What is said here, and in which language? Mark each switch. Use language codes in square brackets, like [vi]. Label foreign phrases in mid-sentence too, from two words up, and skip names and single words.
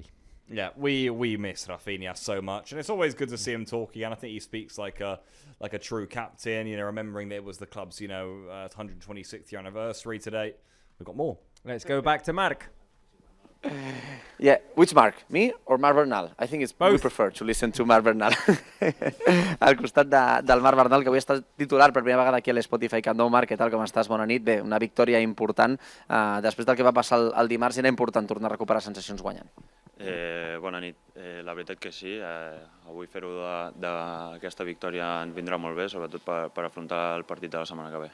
[en] Yeah, we miss Rafinha so much, and it's always good to see him talking. And I think he speaks like a true captain. You know, remembering that it was the club's 126th year anniversary today. We've got more. Let's go back to Marc. Yeah, which Marc? Me or Marc Bernal? I think it's both. We prefer to listen to Marc Bernal. [ca] Al costat del Marc Bernal, que avui està titular per primera vegada aquí a l'Spotify Camp Nou. Marc, què tal, com estàs? Bona nit. Bé, una victòria important. Després del que va passar el dimarts, era important tornar a recuperar sensacions guanyant. Bona nit. La veritat que sí. Avui fer-ho d'aquesta victòria ens vindrà molt bé, sobretot per afrontar el partit de la setmana que ve.